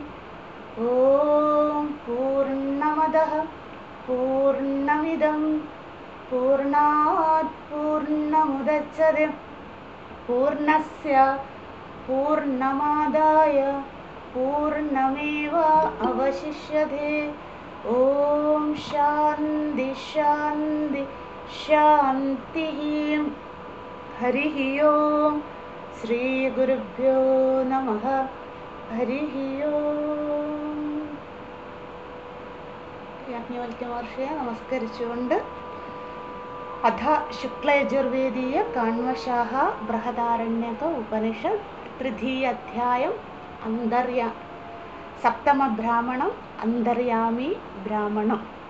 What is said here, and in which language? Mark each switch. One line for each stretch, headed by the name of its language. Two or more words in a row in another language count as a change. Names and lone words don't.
Sanskrit: ॐ पूर्णमदः पूर्णमिदं पूर्णात् पूर्णमुदच्यते पूर्णस्य पूर्णमादाय पूर्णमेव अवशिष्यते। ॐ शान्ति शान्ति शान्तिः। हरिः ओं। श्रीगुरुभ्यो नमः। हरिः ओं.
Malayalam: യാജ്ഞവൽക്യമഹർഷിയെ നമസ്കരിച്ചുകൊണ്ട്
Sanskrit: അഥ ശുക്ലയജുർവേദീയ കാണ്വശാഖ ബൃഹദാരണ്യക ഉപനിഷത്ത് തൃതീയ അധ്യായം സപ്തമ ബ്രാഹ്മണം അന്തര്യാമി ബ്രാഹ്മണം.